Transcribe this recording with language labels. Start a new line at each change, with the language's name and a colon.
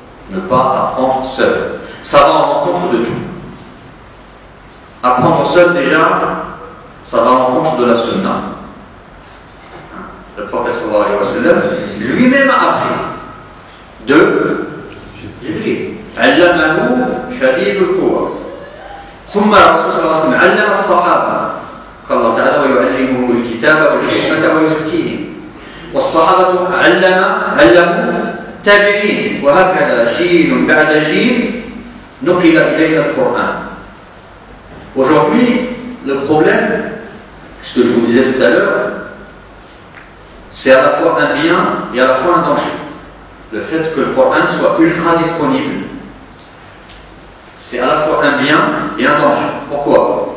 French: Ne pas apprendre seul. Ça va en rencontre de tout. Apprendre seul, déjà, ça va en rencontre de la sunna. Le prophète sallallahu alayhi wa sallam lui-même a appris de Jibril.
Arabic: Allamahu shadidul quwa. ثم الرسول صلى الله عليه وسلم علم الصحابة قال الله تعالى ويعلمهم الكتاب والحكمة ويزكيهم والصحابة علموا تابعين وهكذا جيل بعد جيل نقل إلينا القرآن.
French: Aujourd'hui, le problème, ce que je vous disais tout à l'heure, c'est à la fois un bien et à la fois un danger. Le fait que le Coran soit ultra disponible, c'est à la fois un bien et un danger. Pourquoi?